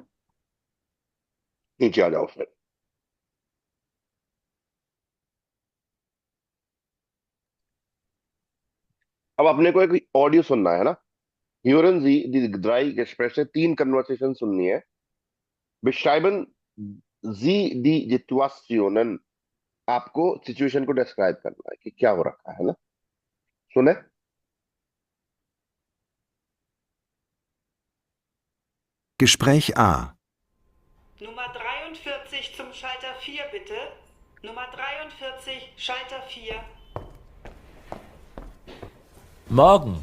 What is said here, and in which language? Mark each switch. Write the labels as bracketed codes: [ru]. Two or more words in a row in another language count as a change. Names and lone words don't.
[hi] नीचे आ जाओ फिर. अब अपने को एक ऑडियो सुनना है ना. [de] Hören Sie die drei Gespräche, 3 [hi] कन्वर्सेशन सुननी है. [de] Beschreiben Sie die Situationen. [hi] आपको सिचुएशन को डिस्क्राइब करना है कि क्या हो रखा है ना. सुने. [de] Gespräch A. Nummer 43 zum Schalter 4, bitte. Nummer 43, Schalter 4. Morgen.